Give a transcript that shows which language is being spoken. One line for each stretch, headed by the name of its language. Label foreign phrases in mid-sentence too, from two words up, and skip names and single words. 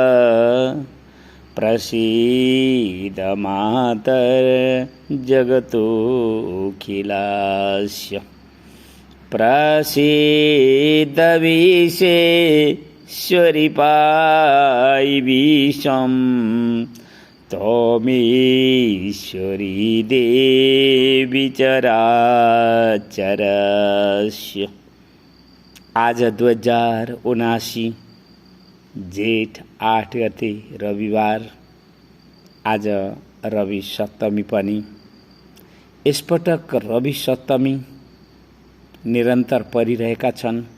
Sanskrit: प्रसीद मातर जगतोऽखिलस्य प्रसीद विश्वेश्वरि पाहि विश्वं त्वमीश्वरी देवी चराचरस्य।
Nepali: आज 2079 जेठ 8 गते रविवार। आज रवि सप्तमी पनि। यसपटक रवि सप्तमी निरन्तर परिरहेका छन्।